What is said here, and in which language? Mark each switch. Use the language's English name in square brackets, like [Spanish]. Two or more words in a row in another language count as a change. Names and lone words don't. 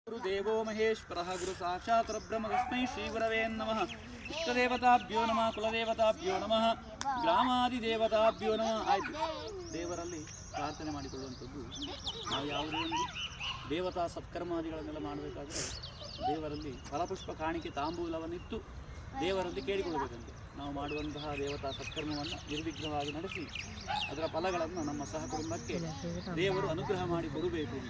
[Sanskrit] ಗುರುದೇವೋ ಮಹೇಶ್ವರಃ ಗುರು ಸಾಕ್ಷಾತ್ ಪರಬ್ರಹ್ಮ ತಸ್ಮೈ ಶ್ರೀ ಗುರವೇ ನಮಃ. ಇಷ್ಟದೇವತಾಭ್ಯೋ ನಮಃ, ಕುಲದೇವತಾಭ್ಯೋ ನಮಃ, ಗ್ರಾಮಾದಿದೇವತಾಭ್ಯೋ ನಮಃ. [Kannada] ಆಯಿತು, ದೇವರಲ್ಲಿ ಪ್ರಾರ್ಥನೆ ಮಾಡಿಕೊಳ್ಳುವಂಥದ್ದು. ನಾವು ಯಾವುದೇ ಒಂದು ದೇವತಾ ಸತ್ಕರ್ಮಾದಿಗಳನ್ನೆಲ್ಲ ಮಾಡಬೇಕಾದ್ರೆ ದೇವರಲ್ಲಿ ಫಲಪುಷ್ಪ ಕಾಣಿಕೆ ತಾಂಬೂಲವನ್ನಿತ್ತು ದೇವರಲ್ಲಿ ಕೇಳಿಕೊಳ್ಳಬೇಕಂತೆ. ನಾವು ಮಾಡುವಂತಹ ದೇವತಾ ಸತ್ಕರ್ಮವನ್ನು ನಿರ್ವಿಘ್ನವಾಗಿ ನಡೆಸಿ ಅದರ ಫಲಗಳನ್ನು ನಮ್ಮ ಸಹ ಕುಟುಂಬಕ್ಕೆ ದೇವರು ಅನುಗ್ರಹ ಮಾಡಿ ಕೊಡಬೇಕು ಅಂತ.